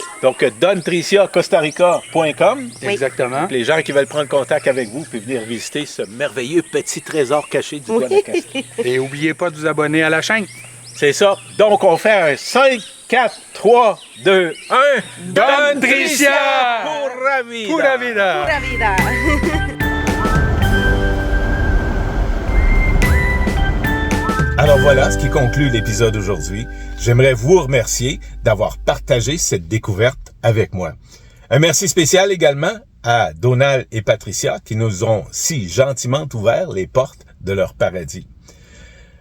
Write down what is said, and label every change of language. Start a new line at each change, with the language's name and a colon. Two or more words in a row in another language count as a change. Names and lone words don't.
French: Donc, dontriciacostarica.com. toi. Exactement. Les gens qui veulent prendre contact avec vous peuvent venir visiter ce merveilleux petit trésor caché du Guanacaste. Et n'oubliez pas de vous abonner à la chaîne. C'est ça. Donc, on fait un 5, 4, 3, 2, 1. Don Tricia!
Spanish: Pura vida! Pura vida! Pura vida.
French: Alors voilà ce qui conclut l'épisode aujourd'hui. J'aimerais vous remercier d'avoir partagé cette découverte avec moi. Un merci spécial également à Donald et Patricia qui nous ont si gentiment ouvert les portes de leur paradis.